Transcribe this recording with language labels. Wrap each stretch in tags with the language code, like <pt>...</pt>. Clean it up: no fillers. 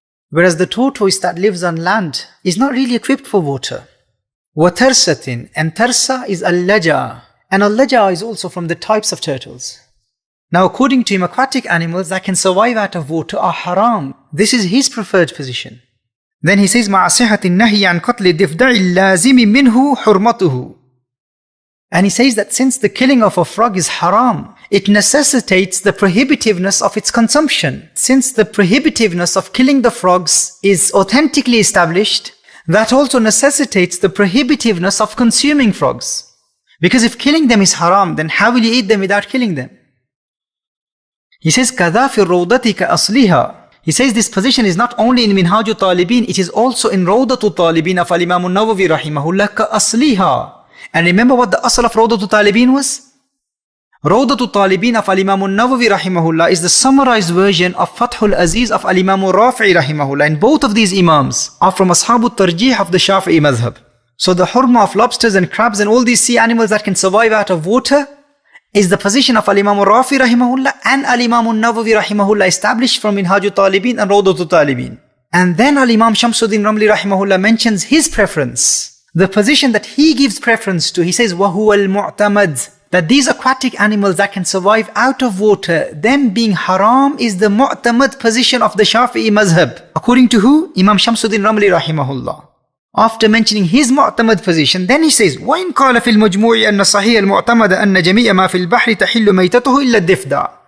<en>Whereas the tortoise that lives on land is not really equipped for water. وَتَرْسَةٍ, and tarsa is al-laja, and al-laja is also from the types of turtles. Now according to him, aquatic animals that can survive out of water are haram. This is his preferred position. Then he says,</en> <ar>مع صحة النهي عن قتل الضفدع اللازم منه حرمته.</ar> <en>And he says that since the killing of a frog is haram, it necessitates the prohibitiveness of its consumption. Since the prohibitiveness of killing the frogs is authentically established, that also necessitates the prohibitiveness of consuming frogs. Because if killing them is haram, then how will you eat them without killing them? He says,</en> <ar>كذا في الروضة كأصلها.</ar> <en>He says this position is not only in Minhaju Talibin, it is also in Rawdatu Talibin of Al-Imam al-Nawawi rahimahullah ka-asliha. And remember what the asl of Rawdatu Talibin was? Rawdatu Talibin of Al-Imam al-Nawawi rahimahullah is the summarized version of Fathul Aziz of Al-Imam al-Rafi'i rahimahullah. And both of these imams are from Ashabu Tarjih of the Shafi'i madhhab. So the hurma of lobsters and crabs and all these sea animals that can survive out of water is the position of Al-Imam al-Rafi rahimahullah and Al-Imam al-Nawawi rahimahullah, established from Minhaju Talibin and Rawdatu Talibin. And then Al-Imam Shamsuddin Ramli rahimahullah mentions his preference, the position that he gives preference to. He says,</en> <ar>وَهُوَ الْمُعْتَمَدْ,</ar> <en>that these aquatic animals that can survive out of water, them being haram, is the mu'tamad position of the Shafi'i madhhab. According to who? Imam Shamsuddin Ramli rahimahullah. After mentioning his mu'tamad position, then he says,</en> <ar>وَإِنْ قَالَ فِي الْمَجْمُوعِ أَنَّ الصَّحِيحَ الْمُعْتَمَدَ أَنَّ جَمِيعَ مَا فِي الْبَحْرِ تَحِلُّ مَيْتَتُهُ إِلَّا الضِّفْدَعِ.</ar>